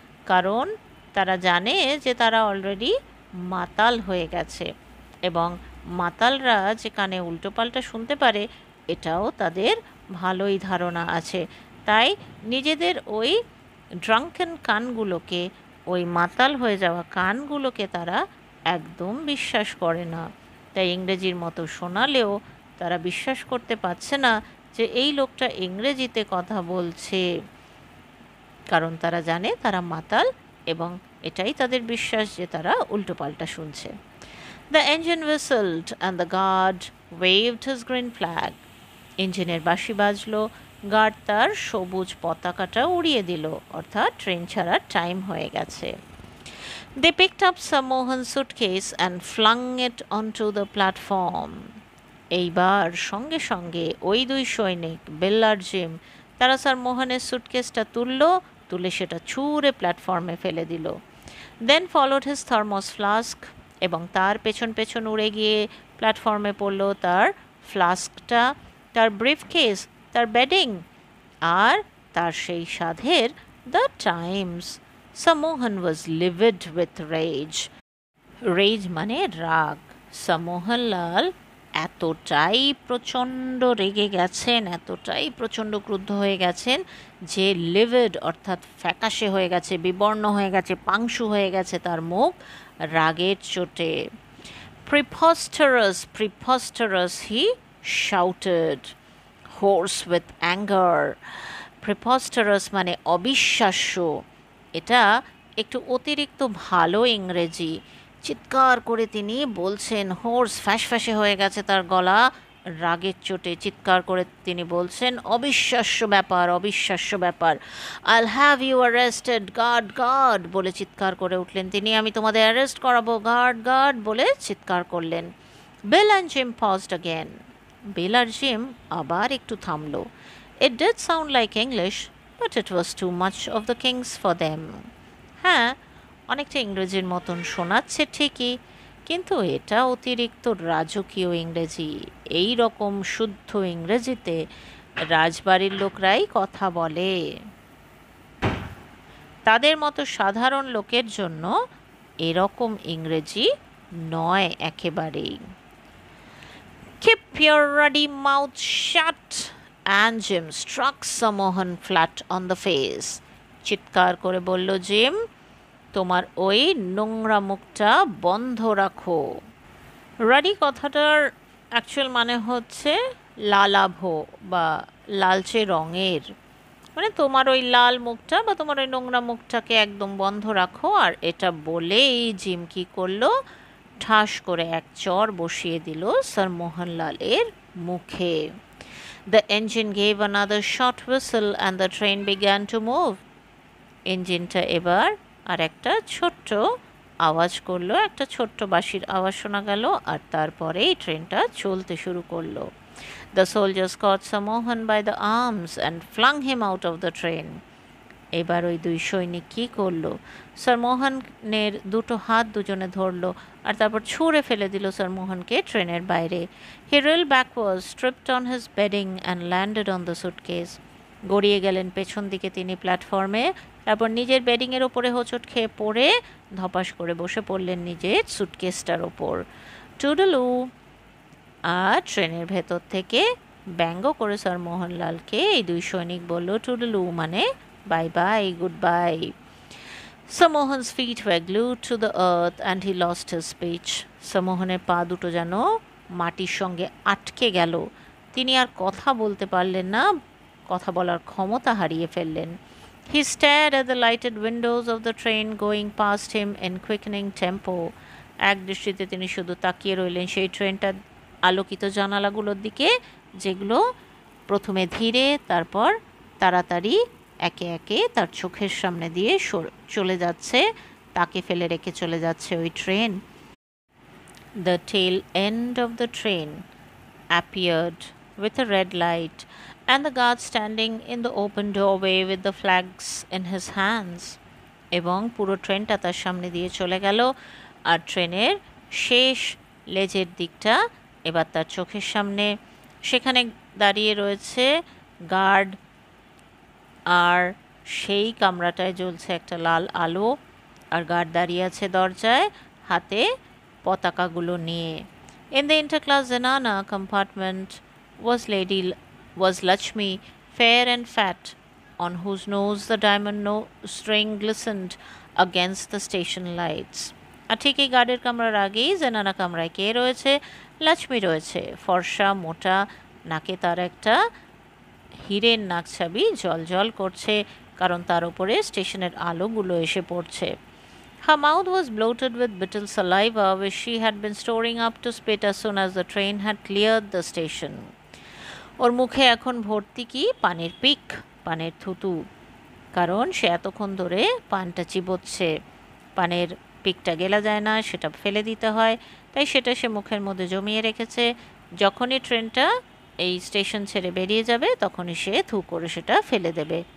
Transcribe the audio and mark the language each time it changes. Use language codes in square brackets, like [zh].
[bn] কারণ তারা জানে যে তারা অলরেডি মাতাল হয়ে গেছে এবং মাতালরা যে কানে উল্টোপাল্টা শুনতে পারে এটাও তাদের ভালোই ধারণা আছে, তাই নিজেদের ওই ড্রাঙ্কেন কানগুলোকে, ওই মাতাল হয়ে যাওয়া কানগুলোকে তারা একদম বিশ্বাস করে না। তাই ইংরেজির মতো শোনালেও তারা বিশ্বাস করতে পারছে না যে এই লোকটা ইংরেজিতে কথা বলছে, কারণ তারা জানে তারা মাতাল এবং এটাই তাদের বিশ্বাস যে তারা উল্টোপাল্টা শুনছে। [en] The engine whistled and the guard waved his green flag. [bn] ইঞ্জিনের বাঁশি বাজলো, গার্ড তার সবুজ পতাকাটা উড়িয়ে দিল, অর্থাৎ ট্রেন ছাড়ার টাইম হয়ে গেছে। [en] They picked up Sir Mohan's suitcase and flung it onto the platform. [bn] এইবার সঙ্গে সঙ্গে ওই দুই সৈনিক, বেল আর জিম, তারা স্যার মোহনের সুটকেসটা তুলে সেটা ছুঁড়ে প্ল্যাটফর্মে ফেলে দিল। [en] Then followed his thermos flask, [bn] এবং তার পেছন পেছন উড়ে গিয়ে প্ল্যাটফর্মে পড়ল তার ফ্লাস্কটা, তার ব্রিফকেস, তার বেডিং আর তার সেই সাধের the Times. [en] Sir Mohan was livid with rage. [bn] Raise মানে রাগ। Sir মোহনলাল এতটাই প্রচণ্ড রেগে গেছেন, এতটাই প্রচণ্ড ক্রুদ্ধ হয়ে গেছেন যে লিভিড অর্থাৎ ফ্যাকাশে হয়ে গেছে, বিবর্ণ হয়ে গেছে, পাংশু হয়ে গেছে তার মুখ রাগের চোটে। [en] Preposterous, he shouted, hoarse with anger. [bn] Preposterous মানে অবিশ্বাস্য, এটা একটু অতিরিক্ত ভালো ইংরেজি। চিৎকার করে তিনি বলছেন, হোর্স, ফ্যাঁসে হয়ে গেছে তার গলা রাগের চোটে, চিৎকার করে তিনি বলছেন, অবিশ্বাস্য ব্যাপার। [en] I'll have you arrested, [bn] guard বলে চিৎকার করে উঠলেন তিনি, আমি তোমাদের অ্যারেস্ট করাবো, গার্ড বলে চিৎকার করলেন। [en] Bill and Jim paused again. [bn] Bill আর gym আবার একটু থামলো। [en] It did sound like English, but it was too much of the king's for them. [bn] হ্যাঁ, অনেকটা ইংরেজির মতন শোনাচ্ছে ঠিকই, কিন্তু এটা অতিরিক্ত রাজকীয় ইংরেজি। এই রকম শুদ্ধ ইংরেজিতে রাজবাড়ির লোকরাই কথা বলে, তাদের মতো সাধারণ লোকের জন্য এরকম ইংরেজি নয় একেবারেই। [en] Keep your ruddy mouth shut, and Jim struck Sir Mohan flat on the face. [bn] চিৎকার করে বলল জিম, তোমার ওই নোংরা মুখটা বন্ধ রাখো। রাডি কথাটার অ্যাকচুয়াল মানে হচ্ছে লালাভ বা লালচে রঙের, মানে তোমার ওই লাল মুখটা বা তোমার ওই নোংরা মুখটাকে একদম বন্ধ রাখো। আর এটা বলেই জিম কী করলো, ঠাস করে এক চড় বসিয়ে দিল স্যার মোহনলালের মুখে। [en] The engine gave another short whistle and the train began to move. [bn] ইঞ্জিনটা এবার আর একটা ছোট্ট আওয়াজ করলো, একটা ছোট্ট বাঁশির আওয়াজ শোনা গেল, আর তারপরেই ট্রেনটা চলতে শুরু করলো। [en] The soldiers caught Sir Mohan by the arms and flung him out of the train. [bn] এবার ওই দুই সৈনিক কী করলো, স্যার মোহনের দুটো হাত দুজনে ধরলো আর তারপর ছুঁড়ে ফেলে দিল স্যার মোহনকে ট্রেনের বাইরে। [en] He reeled backwards, tripped on his bedding and landed on the suitcase. [bn] গড়িয়ে গেলেন পেছন দিকে তিনি প্ল্যাটফর্মে, তারপর নিজের বেডিংয়ের ওপরে হোঁচট খেয়ে পড়ে ধপাস করে বসে পড়লেন নিজের সুটকেসটার ওপর। টুডলু। আর ট্রেনের ভেতর থেকে ব্যঙ্গ করে স্যার মোহনলালকে এই দুই সৈনিক বলল টুডলু মানে bye bye, good bye. [en] Sir Mohan's feet were glued to the earth and he lost his speech. [bn] Sir Mohan's পা দুটো যেন মাটির সঙ্গে আটকে গেল, তিনি আর কথা বলতে পারলেন না, কথা বলার ক্ষমতা হারিয়ে ফেললেন। [en] He stared at the lighted windows of the train going past him in quickening tempo. [bn] এক দৃষ্টিতে তিনি শুধু তাকিয়ে রইলেন সেই ট্রেনটার আলোকিত জানালাগুলোর দিকে, যেগুলো প্রথমে ধীরে তারপর তাড়াতাড়ি একে একে তার চোখের সামনে দিয়ে চলে যাচ্ছে, তাকে ফেলে রেখে চলে যাচ্ছে ওই train. [en] The tail end of the train appeared with a red light and the guard standing in the open doorway with the flags in his hands. [bn] এবং পুরো ট্রেনটা তার সামনে দিয়ে চলে গেল, আর ট্রেনের শেষ লেজের দিকটা এবার তার চোখের সামনে। সেখানে দাঁড়িয়ে রয়েছে গার্ড, আর সেই কামরাটায় জ্বলছে একটা লাল আলো, আর গার্ড দাঁড়িয়ে আছে দরজায় হাতে পতাকাগুলো নিয়ে। [en] In the interclass zenana compartment was Lakshmi, fair and fat, on whose nose the diamond string glistened against the station lights. [bn] আর ঠিক এই গার্ডের কামরার আগেই জেনানা কামরায় কে রয়েছে, লক্ষ্মী রয়েছে, ফর্সা মোটা, নাকে তার একটা হীরের নাকছাবি জলজল করছে, কারণ তার উপরে স্টেশনের আলোগুলো এসে পড়ছে। [en] Her mouth was bloated with bitter saliva which she had been storing up to spit as soon as the train had cleared the station. [bn] ওর মুখে এখন ভর্তি কি পানের পিক, পানের থুতু, কারণ সে এতক্ষণ ধরে পানটা চিবোচ্ছে, পানের পিকটা গেলা যায় না, সেটা ফেলে দিতে হয়, তাই সেটা সে মুখের মধ্যে জমিয়ে রেখেছে। যখনই ট্রেনটা এই স্টেশন ছেড়ে বেরিয়ে যাবে তখনই সে থু করে সেটা ফেলে দেবে।